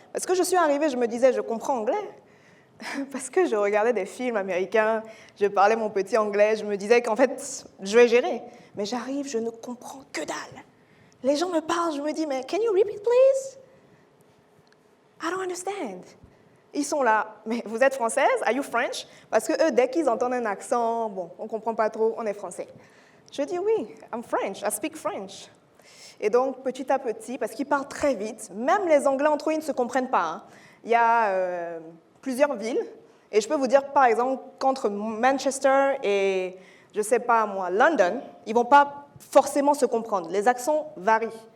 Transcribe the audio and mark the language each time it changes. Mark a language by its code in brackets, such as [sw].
[fr] Parce que je suis arrivée, je me disais, je comprends anglais. Parce que je regardais des films américains, je parlais mon petit anglais, je me disais qu'en fait, je vais gérer. Mais j'arrive, je ne comprends que dalle. Les gens me parlent, je me dis, mais [en] can you repeat, please? I don't understand. [fr] Ils sont là, mais vous êtes française? [en] Are you French? [fr] Parce que eux, dès qu'ils entendent un accent, bon, on ne comprend pas trop, on est français. Je dis oui, [en] I'm French, I speak French. [fr] Et donc, petit à petit, parce qu'ils parlent très vite, même les Anglais entre eux, ils ne se comprennent pas. Hein. Il y a plusieurs villes, et je peux vous dire, par exemple, qu'entre Manchester et, je ne sais pas moi, London, ils ne vont pas forcément se comprendre. Les accents varient.